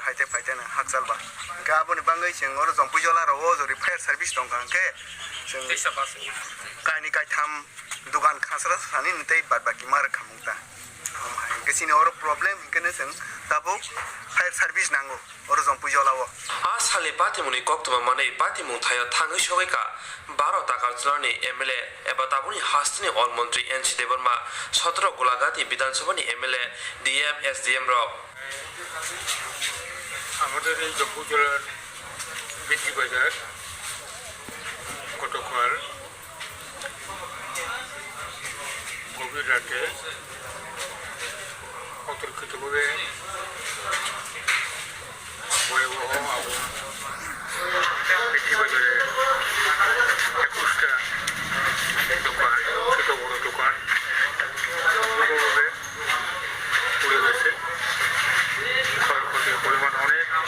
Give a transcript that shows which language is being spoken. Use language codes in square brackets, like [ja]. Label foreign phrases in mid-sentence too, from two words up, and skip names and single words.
[trp] faite na haksal ba ga abo ni bangai sing or Jampuijala ro o jori [en] fire service [trp] tong kanke sing kani kai tham dukan khasra sani nitei bad baki mar khamungta kesini or problem kene sing tabo [en] fire service [trp] nango or Jampuijala o a sale pati muni koktuma mane pati mung thayo thangi shogaika 12 takar jlani MLA eba tabuni hastini all মন্ত্রী NC Debbarma 17 গোলাঘাটি বিধানসভানি MLA DM SDM রক [bn] আমাদের এই Jampuijalaর বিধি বাজার গতকাল গভীর রাতে অতর্কিতভাবে ভয়াবহ আগুন বিধি বাজারে 21টা দোকান ছোট বড় দোকান পুরোভাবে পুড়ে গেছে ক্ষয়ক্ষতির পরিমাণ অনেক